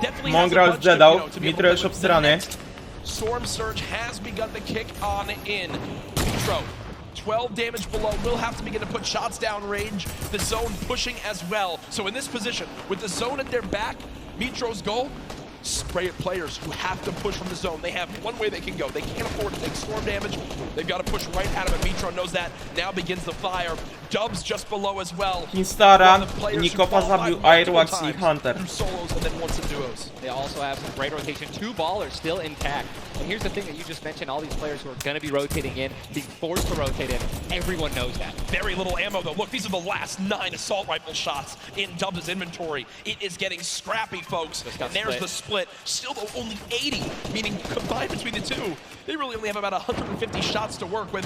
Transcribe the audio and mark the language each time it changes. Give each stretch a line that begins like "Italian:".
Polish: Mongrel zdedał, Mitro już obstrany.
English: Storm Surge has begun to kick on in. Mitro, 12 damage below, will have to begin to put shots down range. The zone pushing as well. So in this position, with the zone at their back, Mitro's goal, spray at players who have to push from the zone. They have one way they can go. They can't afford to take storm damage. They've got to push right at him, and Mitro knows that. Now begins the fire. Dubs just below as well.
Polish: Kinstara, Nikogo zabił Airwax i Hunter.
English: Solos and then once in duos. They also have some great rotation. 2 ballers still intact. And here's the thing that you just mentioned, all these players who are going to be rotating in, being forced to rotate in, everyone knows that. Very little ammo though. Look, these are the last 9 assault rifle shots in Dubs' inventory. It is getting scrappy, folks. And there's the split. Still though, only 80, meaning combined between the two, they really only have about 150 shots to work with.